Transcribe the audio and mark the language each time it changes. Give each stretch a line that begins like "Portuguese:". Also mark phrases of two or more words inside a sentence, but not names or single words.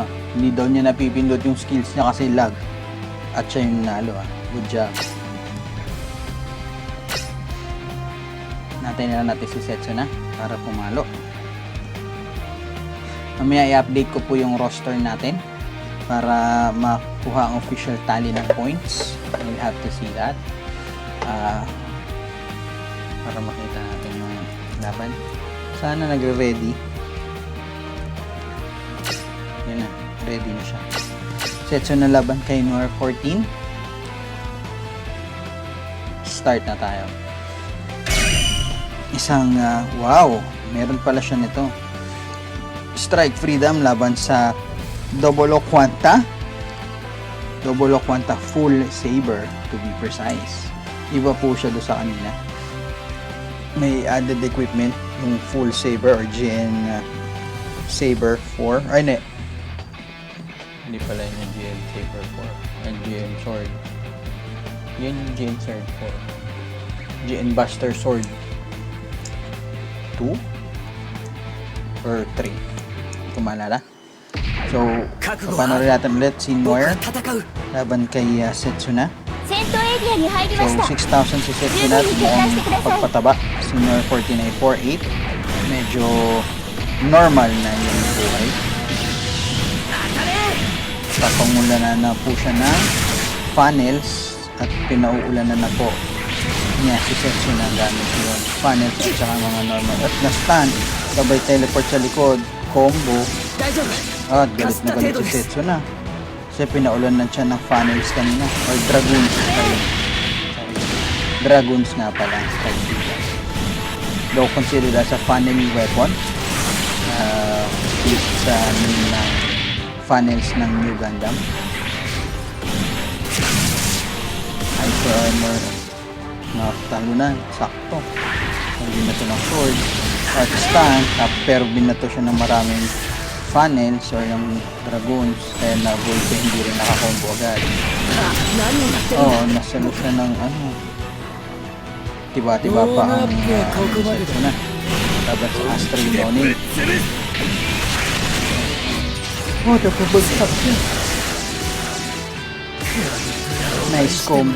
Filipino: Hindi daw niya napipindot yung skills niya kasi lag. At siya yung nalo
English: Good job.
Filipino: Natin na natin si Setsuna para pumalo. Mamaya i-update ko po yung roster natin para makuha ang
English: official tally
Filipino: ng points.
English: You'll have to see that.
Filipino: Para makita natin yung laban. Sana nagre-ready. Yan na, ready na siya. Setsuna laban kay Noir 14. Start na tayo. Isang, wow, meron pala siya nito. Strike Freedom laban sa Double O Quanta.
English: Double O Quanta Full Saber to be precise.
Filipino: Iba po siya doon sa kanina. May
English: added equipment
Filipino: yung Full Saber or GN Saber 4. Ay, hindi pala yun yung GN Saber 4. Ay, GN Sword. Yan yung GN Sword 4. GN Buster Sword 2 or 3. Hindi ko maalala. So, papanoorin natin ulit si Noir
Japanese: 戦う
Filipino: laban kay Setsuna.
Japanese: 戦闘エリアに入り
Filipino: So,
Japanese: ました
Filipino: 6,000 si Setsuna at mukhang pagpataba. Si Noir 14 ay 4,800. Medyo normal na yung buhay. Papangulanan na po siya ng funnels at pinauulanan na po niya si Setsuna gamit yung funnels at saka mga normal. At na-stun, sabay teleport sa likod, combo.
Japanese: 大丈夫
Filipino: At galit na galit si Setsuna. Kasi pinaulanan siya ng funnels kanina.
English: Or dragoons. Sorry. Dragoons
Filipino: nga pala.
English: Though considered as a funnel weapon.
Filipino: Sa funnels ng New Gundam.
English: Hyper armor.
Filipino: Natalunan. Sakto. Hindi na ito ng sword. At stun. Pero binato siya ng maraming funnels or yung dragoons. Kaya na-avoid ko hindi rin nakakombo agad.
Japanese: 何をやってるんだ
Filipino: Oo, nasunod siya ng ano. Tiba-tiba pa ang Setsuna. Laban sa Astral Ronin. Oh, napabagsak siya.
English: Nice combo.